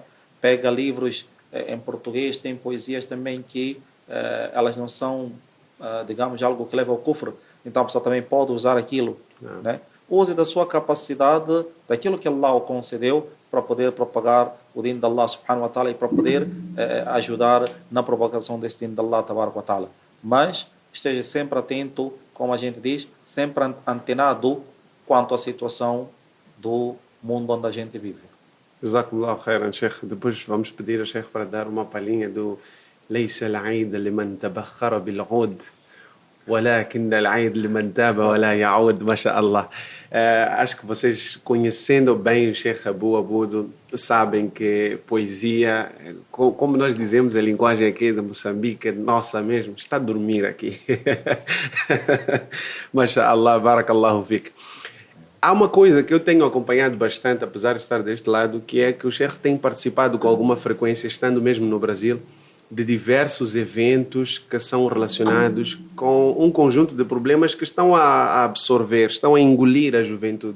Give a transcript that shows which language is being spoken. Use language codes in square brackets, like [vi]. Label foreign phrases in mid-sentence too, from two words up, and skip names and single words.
[pt] Pega livros em português, tem poesias também que elas não são, digamos, algo que leva ao kufr, então a pessoa também pode usar aquilo, né? Use da sua capacidade, daquilo que Allah o concedeu, para poder propagar o dino de Allah [ar] سبحانه وتعالى [pt] e para poder ajudar na propagação desse dino de Allah [ar] تبارك وتعالى. [pt] Mas esteja sempre atento, como a gente diz, sempre antenado quanto à situação do mundo onde a gente vive. [ar] جزاكم الله خيرا، شيخ. [pt] Depois vamos pedir ao Sheikh para dar uma palhinha do [ar] ليس العيد لمن تبخر بالعود ولكن العيد لمن تاب ولا يعود. ما شاء الله. [pt] Acho que vocês, conhecendo bem o Sheikh Abu Abudo, sabem que poesia, como nós dizemos a linguagem aqui de Moçambique, nossa mesmo, está a dormir aqui. [ar] ما شاء الله، بارك الله فيك. [pt] Há uma coisa que eu tenho acompanhado bastante, apesar de estar deste lado, que é que o Sheikh tem participado com alguma frequência, estando mesmo no Brasil, de diversos eventos que são relacionados com um conjunto de problemas que estão a absorver, estão a engolir a juventude.